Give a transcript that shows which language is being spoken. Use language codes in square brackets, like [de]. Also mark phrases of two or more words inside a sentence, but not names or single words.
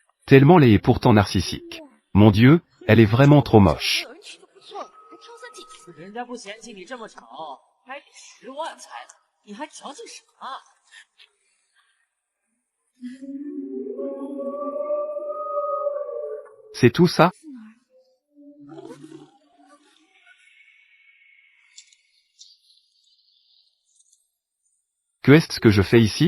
[fr] Tellement laid et pourtant narcissique. Mon Dieu, elle est vraiment trop moche. [zh] 人家不嫌弃你这么丑，还给10万才呢，你还矫情什么？ [fr] C'est tout ça? Que est-ce que je fais ici?